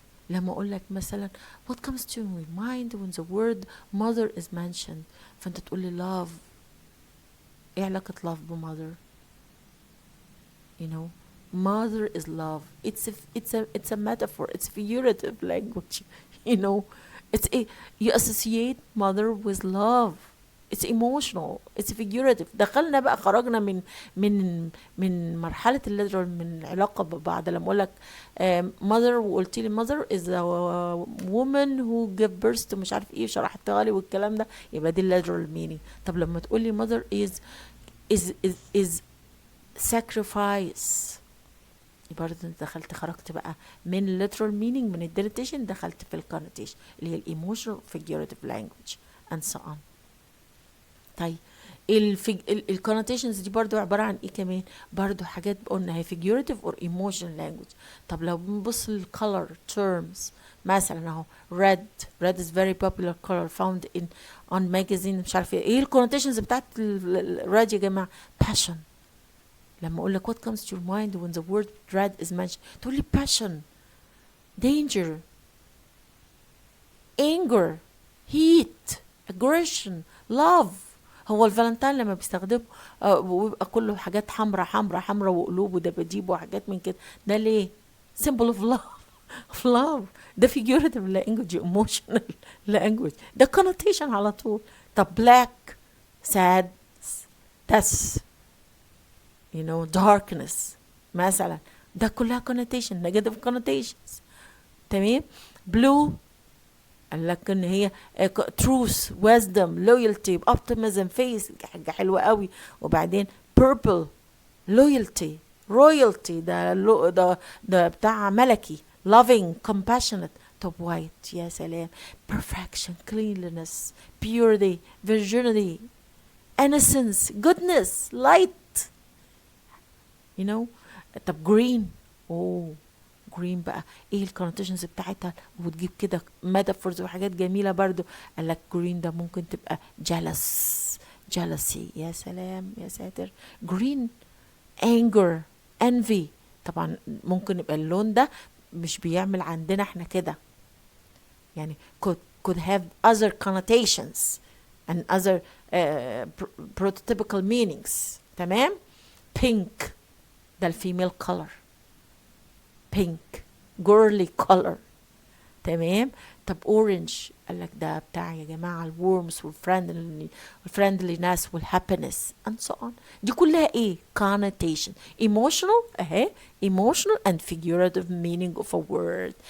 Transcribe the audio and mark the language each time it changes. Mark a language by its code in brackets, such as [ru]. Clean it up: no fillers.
[ar] لما اقول لك مثلا [en] what comes to your mind when the word mother is mentioned، [ar] فانت تقول لي [en] love. [ar] ايه علاقة [en] love بmother؟ mother is love. it's a metaphor. it's figurative language. it's you associate mother with love. it's emotional. it's figurative. [ar] دخلنا بقى خرجنا من مرحلة الليترال، من العلاقة ببعض. لما اقول لك mother وقلت لي [en] mother is a woman who gave birth to [ar] مش عارف ايه شرحتها لي والكلام ده، يبقى دي الليترال meaning. طب لما تقول لي [en] mother is sacrifice، [ar] برضه انت دخلت خرجت بقى من literal meaning، من الدينوتيشن دخلت في الكونوتيشن اللي هي الايموشنال [en] figurative language and so on. [ar] طيب الكونوتيشنز دي برضو عبارة عن ايه كمان؟ برضو حاجات قلنا هي [en] figurative or emotional language. [ar] طب لو بنبص للcolor terms مثلا اهو [en] red is very popular color found on magazine [ar] مش عارف ايه الكونوتيشنز بتاعت red يا جماعة؟ passion. [en] لما اقول لك what comes to your mind when the word red is mentioned، تقول لي passion، danger، anger، heat، aggression، love. [ar] هو الفالنتين لما بيستخدمه ويبقى كله حاجات حمرا وقلوب ودباديب وحاجات من كده، ده ليه؟ [en] symbol of love. ده figurative language، emotional language، ده connotation [ar] على طول. [en] طب black sad death darkness مثلا، ده كلها connotation negative connotations. [ar] تمام. [en] blue [ar] قال لك ان هي [en] truth wisdom loyalty optimism faith، [ar] حاجه حلوه قوي. [en] وبعدين purple loyalty royalty، ده بتاع ملكي loving compassionate. طب white يا سلام perfection cleanliness purity virginity innocence goodness light. [ar] طب green green بقى ايه الكونوتيشنز بتاعتها؟ وتجيب كده ميتافورز وحاجات جميله برضو. قال لك green ده ممكن تبقى jealousy يا سلام يا ساتر. [en] green anger envy. [ar] طبعا ممكن يبقى اللون ده مش بيعمل عندنا احنا كده، يعني [en] could have other connotations and other prototypical meanings. [ar] تمام. [en] pink ده الفيميل color pink girly color. [ar] تمام. طب orange قال لك ده بتاع يا جماعة الورمز والفريندلينس والهابينس [en] and so on. [ar] دي كلها ايه؟ [en] connotation emotional اهي emotional and figurative meaning of a word.